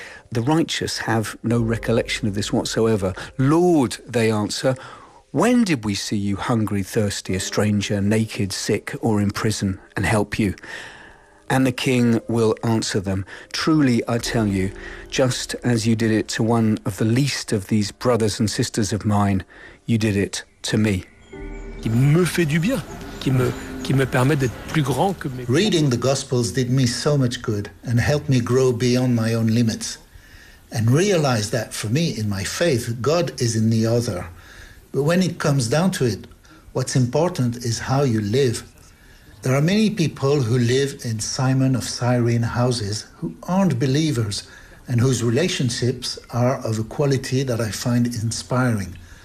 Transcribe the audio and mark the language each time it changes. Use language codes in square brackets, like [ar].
[en] The righteous have no recollection of this whatsoever. Lord, they answer, when did we see you hungry, thirsty, a stranger, naked, sick, or in prison, and help you? And the king will answer them, truly I tell you, just as you did it to one of the least of these brothers and sisters of mine, you did it to me. [fr] Qui me fait du bien, qui me permet d'être plus grand que mes... [en] Reading the Gospels did me so much good and helped me grow beyond my own limits. And realize that for me, in my faith, God is in the other. But when it comes down to it, what's important is how you live. There are many people who live in Simon of Cyrene houses who aren't believers and whose relationships are of a quality that I find inspiring.